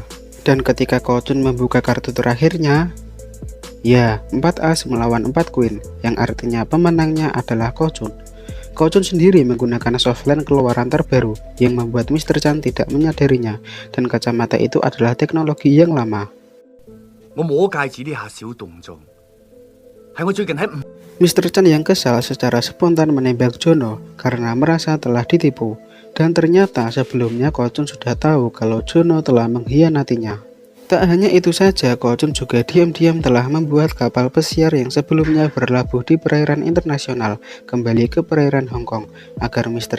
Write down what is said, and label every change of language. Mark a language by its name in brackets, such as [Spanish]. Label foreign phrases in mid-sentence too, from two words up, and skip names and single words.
[Indonesian] Dan ketika Kocun membuka kartu terakhirnya, ya 4 as melawan 4 queen yang artinya pemenangnya adalah Kocun. Kocun sendiri menggunakan softland keluaran terbaru yang membuat Mr. Chan tidak menyadarinya dan kacamata itu adalah teknologi yang lama. [Cantonese] 我摸戒指呢下小動作，係我最近喺 [Indonesian] Mr. Chan yang kesal secara spontan menembak Jono karena merasa telah ditipu dan ternyata sebelumnya Kocun sudah tahu kalau Jono telah mengkhianatinya. Tak hanya itu saja, Kocun juga diam-diam telah membuat kapal pesiar yang sebelumnya berlabuh di perairan internasional kembali ke perairan Hong Kong agar Mr.